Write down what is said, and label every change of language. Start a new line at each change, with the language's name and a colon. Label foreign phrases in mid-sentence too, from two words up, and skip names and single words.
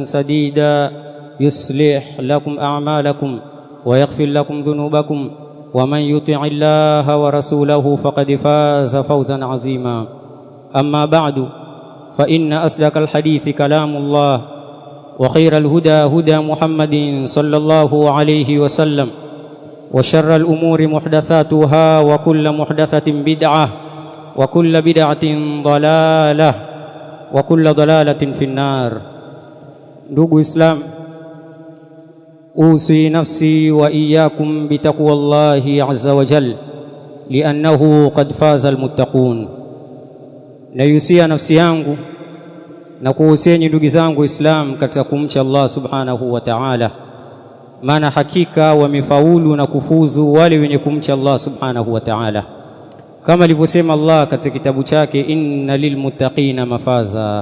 Arabic: سديدا يصلح لكم أعمالكم ويغفر لكم ذنوبكم ومن يطع الله ورسوله فقد فاز فوزا عظيما أما بعد فإن أصدق الحديث كلام الله وخير الهدى هدى محمد صلى الله عليه وسلم وشر الأمور محدثاتها وكل محدثة بدعة وكل بدعة ضلالة وكل ضلالة في النار. Ndugu Islam, أوصي نفسي وإياكم بتقوى الله عز وجل لأنه قد فاز المتقون.
Swahili: Nayusia nafsi yangu na kuhusieni ndugu zangu Islam katika kumcha Allah
Arabic: سبحانه وتعالى,
Swahili: maana hakika wamefaulu na kufuzu wale wenye kumcha Allah
Arabic: سبحانه وتعالى,
Swahili: kama alivyosema Allah katika kitabu chake,
Arabic: إن للمتقين مفازا.